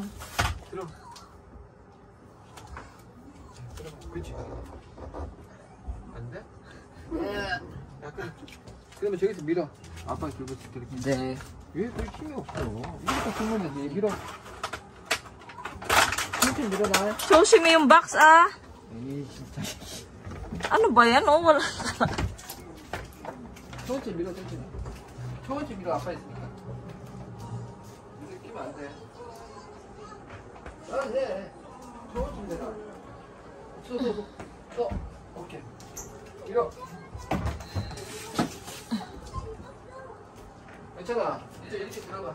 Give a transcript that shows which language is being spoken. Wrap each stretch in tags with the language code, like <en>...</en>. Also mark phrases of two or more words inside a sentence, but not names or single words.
<ko>들어. 그렇지. 안 돼? 약간. 그러면 저기서 밀어. 아빠 들고 이렇게. 네. 왜 그렇게 힘이 없어? 이렇게 들면 되지. 밀어. 천천히 밀어봐.</ko> <tl>Josie yung box ah.</tl> <ko>에이, 진짜.</ko> <tl>Ano ba yan? Oh, wala.</tl> <ko>천천히 밀어, 천천히. 천천히 밀어, 아빠 있으니까. 이렇게 끼면 안 돼. 아, 네. 천천히 내라. 서. 오케이. 밀어. 괜찮아. 이제 이렇게 들어가.</ko>